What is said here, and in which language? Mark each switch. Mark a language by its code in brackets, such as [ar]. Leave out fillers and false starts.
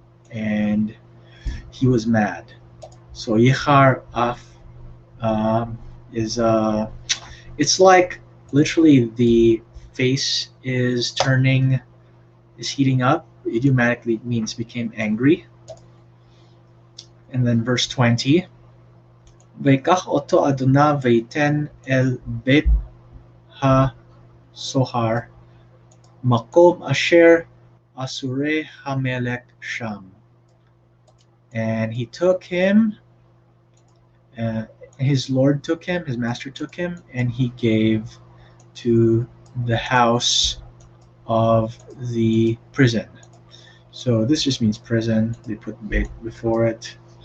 [en] And he was mad. So yichar af it's like literally the face is heating up. Idiomatically means became angry. And then verse 20, [he] ויקח אותו אדוני ויתן אל בית הסוהר, מקום אשר אסורי המלך שם. [en] And he took him, his Lord took him, his master took him, and he gave to the house of the prison. So this just means prison. They put beit before it.